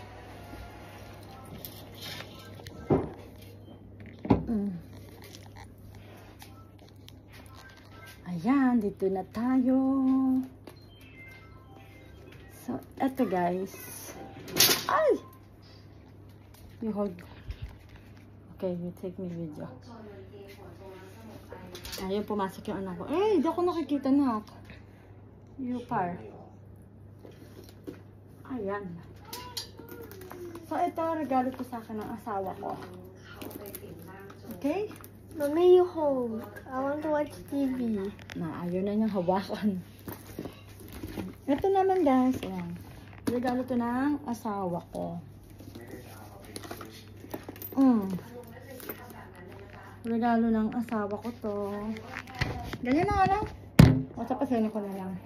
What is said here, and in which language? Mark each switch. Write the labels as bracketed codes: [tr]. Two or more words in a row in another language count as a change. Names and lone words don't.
[tl] Ayan, dito na tayo. So, eto guys. Ay! [en] You hold. Okay, you take me video. [tl] Ayun, pumasok yung anak ko. Eh, hindi ako nakikita na. [en] You par. Ayan. [tl] So, ito, regalo ko sa akin ng asawa ko. Okay? Mommy, [en] you hold. I want to watch TV. [tl] Na, ayun na niyang hawakan. Ito naman guys, ayan. Regalo to ng asawa ko. Regalo ng asawa ko to. Ganyan na nga lang. O, tapasin ko na lang.